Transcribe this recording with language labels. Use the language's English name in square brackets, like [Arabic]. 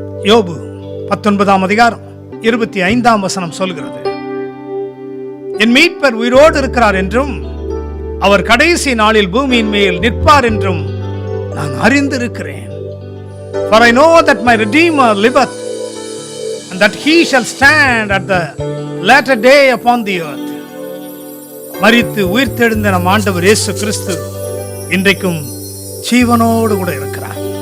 [Tamil] யோபு 19ஆம் அதிகாரம் 25ஆம் வசனம் சொல்கிறது, என் மீட்பர் உயிரோடு இருக்கிறார் என்றும் அவர் கடைசி நாளில் பூமியின் மேல் நிற்பார் என்றும் நான் அறிந்திருக்கிறேன். [English] For I know that my Redeemer liveth, and that he shall stand at the latter day upon the earth. [Tamil] மரித்து உயிர்த்தெழுந்த நம் ஆண்டவர் இயேசு கிறிஸ்து இன்றைக்கும் ஜீவனோடு கூட இருக்கிறார்.